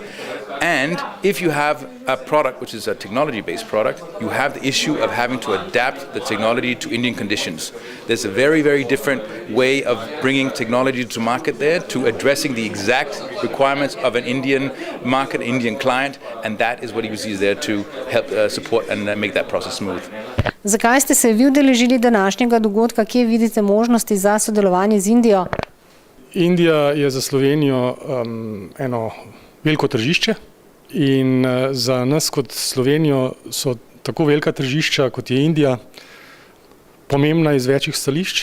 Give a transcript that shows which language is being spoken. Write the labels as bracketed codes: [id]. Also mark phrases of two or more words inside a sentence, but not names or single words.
[en] And if you have a product which is a technology-based product, you have the issue of having to adapt the technology to Indian conditions. There's a very, very different way of bringing technology to market there, to addressing the exact requirements of an Indian market, Indian client, and that is what EBTC is there to help support and make that process smooth. [sl] Zakaj ste se vi udeležili današnjega dogodka? Kje vidite možnosti za sodelovanje z Indijo? Indija je za Slovenijo eno veliko tržišče in za nas kot Slovenijo so tako velika tržišča, kot je Indija, pomembna iz večjih stališč.